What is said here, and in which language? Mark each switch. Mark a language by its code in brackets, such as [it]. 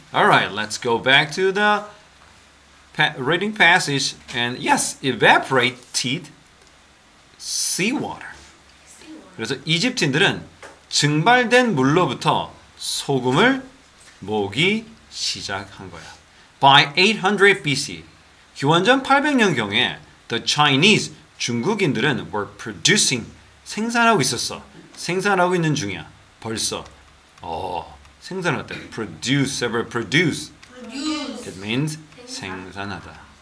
[en] Alright, let's go back to the reading passage. And yes, evaporated seawater. [ko] 그래서 이집트인들은 증발된 물로부터 소금을 모으기 시작한 거야. [en] By 800 BC, [ko] 기원전 800년경에 [en] the Chinese, [ko] 중국인들은 [en] were producing, 생산하고 있었어. [ko] 생산하고 있는 중이야. 벌써. 생산할 때 [en] produce, ever produce. It means [ko] 생산하다.